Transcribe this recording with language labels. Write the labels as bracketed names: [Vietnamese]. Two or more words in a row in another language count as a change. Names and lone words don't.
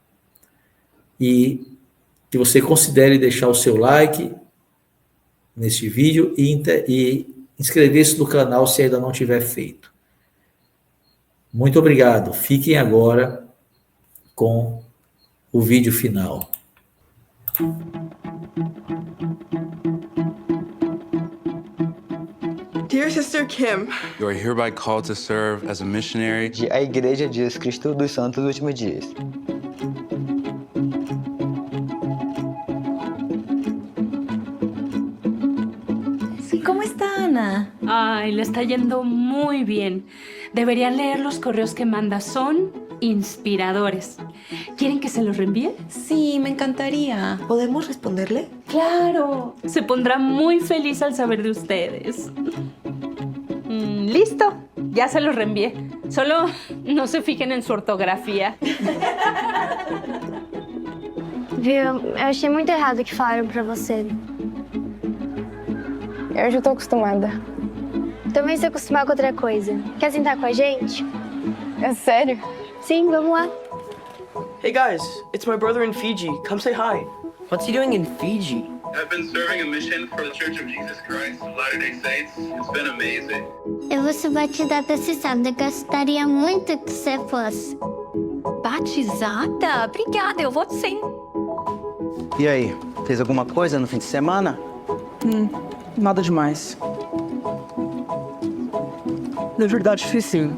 [Portuguese] E que você considere deixar o seu like neste vídeo e inscrever-se no canal se ainda não tiver feito. Muito obrigado. Fiquem agora com o vídeo final. [English] Dear Sister Kim, You are hereby called to serve as a missionary [Portuguese] de a Igreja de Jesus Cristo dos Santos dos Últimos Dias. [Spanish] ¿Cómo está Ana? Ay, le está yendo muy bien. Deberían leer los correos que manda. Son inspiradores. ¿Quieren que se los reenvíe? Sí, me encantaría. ¿Podemos responderle? ¡Claro! Se pondrá muy feliz al saber de ustedes. Listo, ya se los reenvié. Solo no se fijen en su ortografia. [Portuguese] Viu, eu achei muito errado o que falaram pra você. Eu já tô acostumada. Também se acostumar com outra coisa. Quer sentar com a gente? É sério? Sim, vamos lá. [English] hey guys, it's my brother in Fiji. Come say hi. What's he doing in Fiji? I've been serving a mission for the Church of Jesus Christ of Latter-day Saints. It's been amazing. [Portuguese] Eu vou ser batizada esse sábado. Eu gostaria muito que você fosse. Batizada? Obrigada, eu vou sim. E aí, fez alguma coisa no fim de semana? Nada demais. Na verdade, fiz sim.